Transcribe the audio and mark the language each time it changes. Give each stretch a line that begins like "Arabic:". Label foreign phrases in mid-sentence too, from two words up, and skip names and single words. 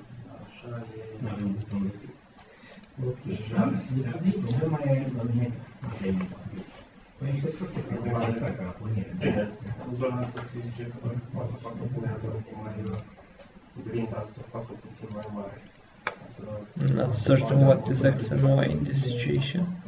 Romanian: Așa e... Bine, în zona asta se zice că poate să facă punerea de mai grinda, să facă puțin mai mare.
English: I'm not certain what is X and Y in this situation.